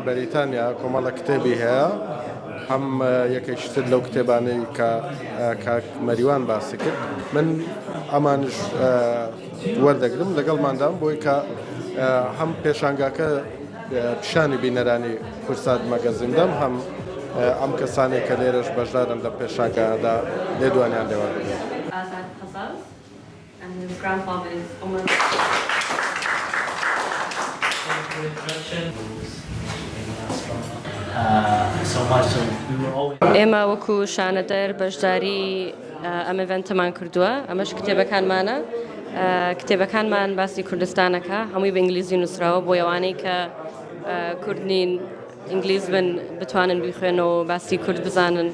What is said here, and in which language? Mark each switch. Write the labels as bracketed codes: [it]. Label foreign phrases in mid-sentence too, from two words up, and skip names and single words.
[ckb] بەریتانیا کۆمەڵە کتێبی هەیە، هەم یەکێکتر لەو کتێبانەی کە کاک مەریوان باسی کرد من ئەمانش وەردەگرم لەگەڵماندام بۆی کە هەم پێشانگاکە پیشانی بینەرانی کورسات مەگەزیندەم هەم ئەم کەسانی کە لێرەش بەشدارن لە پێشانگادا لێدوانیان لێوەردەگرن. [en] And his grandfather is Omar. [ckb] ئێمە وەکو شانەدەر بەشداری ئەم ئێڤێنتەمان کردووە. ئەمەش کتێبەکانمانە. کتێبەکانمان باسی کوردستانەکە هەمووی بە ئینگلیزی نووسراوە بۆ ئەوانەی کە کوردنین ئینگلیز بن بتوانن بیخوێنەوە باسی کورد بزانن.